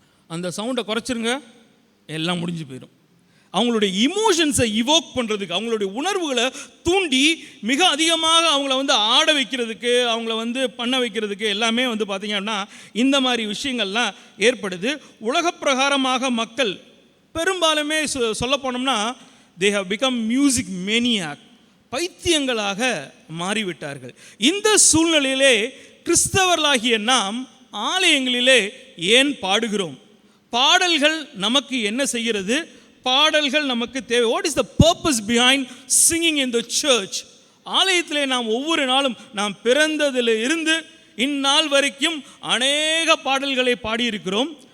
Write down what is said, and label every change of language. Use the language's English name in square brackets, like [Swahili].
[Tamil] அந்த சவுண்டை குறைச்சிருங்க, எல்லாம் முடிஞ்சு போயிடும். அவங்களுடைய இமோஷன்ஸை இவோக் பண்ணுறதுக்கு, அவங்களுடைய உணர்வுகளை தூண்டி மிக அதிகமாக அவங்கள ஆட வைக்கிறதுக்கு, அவங்கள பண்ண வைக்கிறதுக்கு எல்லாமே பார்த்திங்க அப்படின்னா இந்த மாதிரி விஷயங்கள்லாம் ஏற்படுது. உலக பிரகாரமாக மக்கள் பெரும்பாலுமே சொல்ல போனோம்னா [English] they have become music maniac, [Tamil] பைத்தியங்களாக மாறிவிட்டார்கள். இந்த சூழ்நிலையிலே கிறிஸ்தவர்களாகிய நாம் ஆலயங்களிலே ஏன் பாடுகிறோம்? பாடல்கள் நமக்கு என்ன செய்கிறது? பாடல்கள் நமக்கு தேவை. [English] What is the purpose behind singing in the church? [Tamil] ஆலயத்திலே நாம் ஒவ்வொரு நாளும் நாம் பிறந்ததில் இருந்து இந்நாள் வரைக்கும் அநேக பாடல்களை பாடியிருக்கிறோம்.